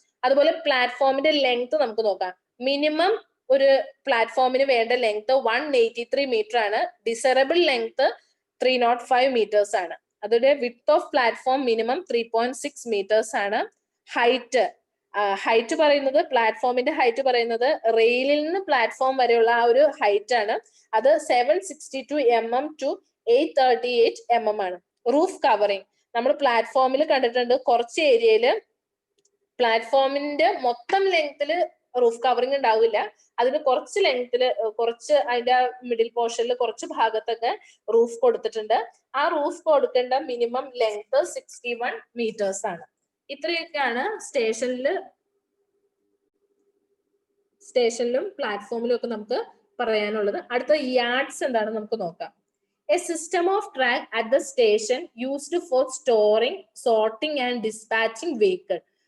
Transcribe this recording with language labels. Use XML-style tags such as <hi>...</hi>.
<ml>അതുപോലെ പ്ലാറ്റ്ഫോമിന്റെ ലെങ്ത് നമുക്ക് നോക്കാം. മിനിമം ഒരു പ്ലാറ്റ്ഫോമിന് വേണ്ട ലെങ്ത് 183 മീറ്റർ ആണ്. ഡിസറബിൾ ലെങ്ത് 305 മീറ്റേഴ്സ് ആണ്. അതുപോലെ width of platform minimum 3.6 metres ആണ്. ഹൈറ്റ് പറയുന്നത്, പ്ലാറ്റ്ഫോമിന്റെ ഹൈറ്റ് പറയുന്നത് റെയിലിൽ നിന്ന് പ്ലാറ്റ്ഫോം വരെയുള്ള ആ ഒരു ഹൈറ്റ് ആണ്. അത് 762 mm to 838 mm ആണ്. റൂഫ് കവറിങ് നമ്മൾ പ്ലാറ്റ്ഫോമിൽ കണ്ടിട്ടുണ്ട്, കുറച്ച് ഏരിയയില് പ്ലാറ്റ്ഫോമിന്റെ മൊത്തം ലെങ്തില് റൂഫ് കവറിങ് ഉണ്ടാവില്ല, അതിന് കുറച്ച് ലെങ്തില്, കുറച്ച് അതിന്റെ മിഡിൽ പോർഷനിൽ കുറച്ച് ഭാഗത്തൊക്കെ റൂഫ് കൊടുത്തിട്ടുണ്ട്. ആ റൂഫ് കൊടുക്കേണ്ട മിനിമം ലെങ്ത് 61 മീറ്റേഴ്സ് ആണ്. ഇത്രയൊക്കെയാണ് സ്റ്റേഷനിലും പ്ലാറ്റ്ഫോമിലും ഒക്കെ നമുക്ക് പറയാനുള്ളത്. അടുത്ത യാർഡ്സ് എന്താണെന്ന് നമുക്ക് നോക്കാം.</ml> <en>A system of track at the station used for storing, sorting and dispatching vehicle.</en>